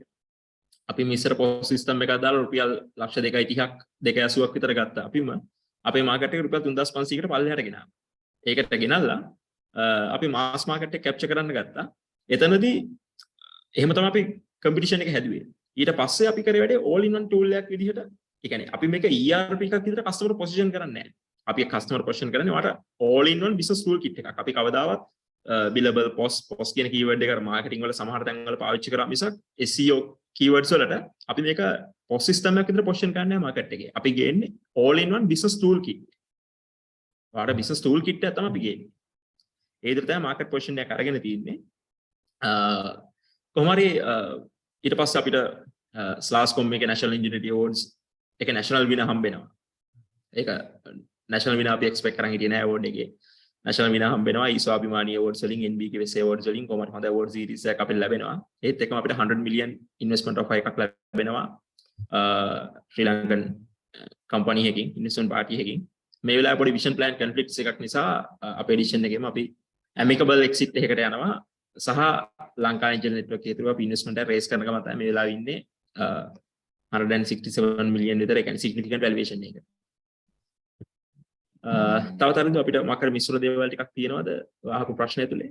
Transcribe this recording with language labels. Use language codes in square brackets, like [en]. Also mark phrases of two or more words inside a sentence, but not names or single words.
[si] අපි මිස්සර [en] POS system [si] එකක් දාලා රුපියල් 2.30ක් 280ක් විතර ගත්තා. අපිම අපේ market එක රුපියල් 3500කට පල්ලෙහාට ගෙනාවා. ඒකට ගෙනල්ලා අපි [en] mass market [si] එක capture කරන්න ගත්තා. එතනදී එහෙම තමයි අපි competition එක හැදුවේ. ඊට පස්සේ අපි කරේ වැඩේ [en] all in one tool [si] එකක් විදිහට. ඒ කියන්නේ අපි මේක ERP එකක් විදිහට [en] customer position [si] කරන්නේ නැහැ. අපි [en] customer position [si] කරන්නේ වට [en] all in one business tool kit [si] එකක්. අපි කවදාවත් [en] billable POS [si] කියන keyword එක marketing වල සමහර තැන් වල පාවිච්චි කරා මිසක් [en] SEO keywords [si] වලට අපි මේක [en] POS system [si] එකක් විදිහට position කරන්නේ නැහැ market එකේ. අපි ගේන්නේ [en] all in one business tool kit. [si] වාට [en] business tool kit [si] එක තමයි අපි ගේන්නේ. ඒ විදිහට තමයි [en] market position [si] එක අරගෙන තියෙන්නේ. කොහොම හරි ඊට පස්සේ අපිට SLASCOM එකේ National Ingenuity Awards එක [en] national winner [si] හම්බ වෙනවා. ඒක [en] national winner [si] අපි expect කරන් හිටියේ නෑ award එකේ. [en] national winner [si] හම්බ වෙනවා ISO අභිමානී awards වලින් NBK WESA awards වලින් කොහොමද හොඳ [en] award series [si] එකක් අපිට ලැබෙනවා. ඒත් එක්කම අපිට 100 [en] million investment offer [si] එකක් ලැබෙනවා. ශ්‍රී ලංකන් company එකකින් [en] investment party [si] එකකින්. මේ වෙලාවේ පොඩි [en] vision plan conflicts [si] එකක් නිසා අපේ edition එකේම අපි [en] amicable exit [si] එකකට යනවා. සහ ලංකා ඉන්ජිනර් නෙට්වර්ක් එකේ තුරු අපි ඉන්වෙස්ට්මන්ට් එක රේස් කරන ගමන් තමයි මේ වෙලාවේ ඉන්නේ 167 million විතර. ඒ කියන්නේ [en] significant valuation [si] එක. තව තරින්ද අපිට මාකර මිශ්‍ර දේවල් ටිකක් තියෙනවද අහපු ප්‍රශ්නය තුලේ?